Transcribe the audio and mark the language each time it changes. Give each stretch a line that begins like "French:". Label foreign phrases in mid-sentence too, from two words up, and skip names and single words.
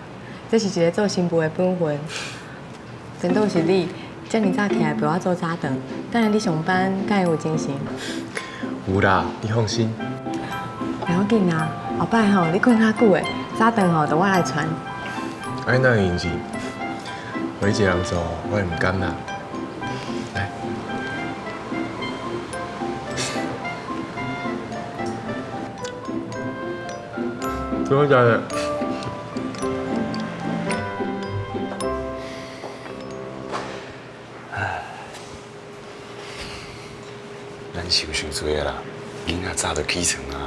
Min Nan Chinese: 这是一个做新妇的本分。真倒是你，遮尔早起来陪我做早顿，等下你上班敢会有精神？有啦，你放心。袂要紧啦，后摆吼你困较久的，早顿吼就我来传。哎，那用是，我一个人做，我会唔甘啦。来，真的假的？咱想多啦，囡仔早就起床啊。